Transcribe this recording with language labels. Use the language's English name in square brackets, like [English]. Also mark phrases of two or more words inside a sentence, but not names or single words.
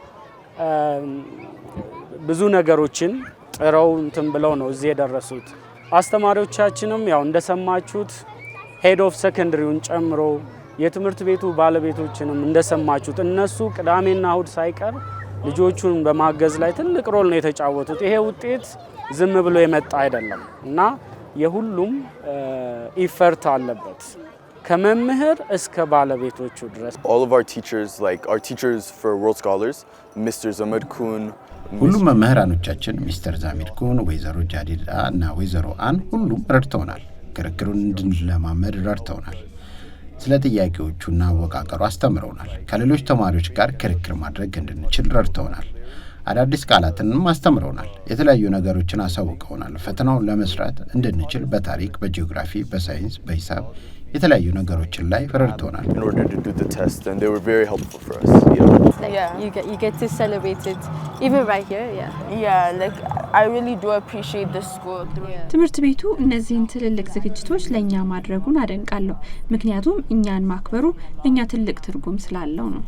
[Amharic] ብዙ ነገሮችን ጥረው እንትን ብለው ነው እዚህ የደረሱት። አስተማሪዎቻችንም ያው እንደሰማችሁት [English] head of secondary [Amharic] ጨምሮ የትምህርት ቤቱ ባለቤቶችንም እንደሰማችሁት እነሱ ቅዳሜና እሁድ ሳይቀር ልጆቹን በማገዝ ላይ ትልቅ ሮል ነው የተጫወቱት። ይሄ ውጤት ዝም ብሎ የመጣ አይደለም እና የሁሉም ኢፈርት አለበት ከመምህር እስከ ባለቤቶቹ ድረስ። [English] All of our teachers, like our teachers for World Scholars, Mr. Zamir Kun, [Amharic] ሁሉም መምህራኖቻችን ሚስተር ዛሚር ኩን፣ ወይዘሮ ጃዲዳ እና ወይዘሮ አን ሁሉም ረድተውናል። ክርክሩን እንድንለማመድ ረድተውናል። ስለ ጥያቄዎቹና አወቃቀሩ አስተምረውናል። ከሌሎች ተማሪዎች ጋር ክርክር ማድረግ እንድንችል ረድተውናል። አዳዲስ ቃላትንም አስተምረውናል። የተለያዩ ነገሮችን አሳውቀውናል። ፈተናውን ለመስራት እንድንችል በታሪክ፣ በጂኦግራፊ፣ በሳይንስ፣ በሂሳብ የተለያዩ ነገሮችን ላይ ረድተውናል። [English] in order to do the test, and they were very helpful for us. You get to celebrate it even right here. Like I really do appreciate the school. [Amharic] ትምህርት ቤቱ እነዚህን ትልልቅ ዝግጅቶች ለኛ ማድረጉን አደንቃለሁ። ምክንያቱም እኛን ማክበሩ ለኛ ትልቅ ትርጉም ስላለው ነው።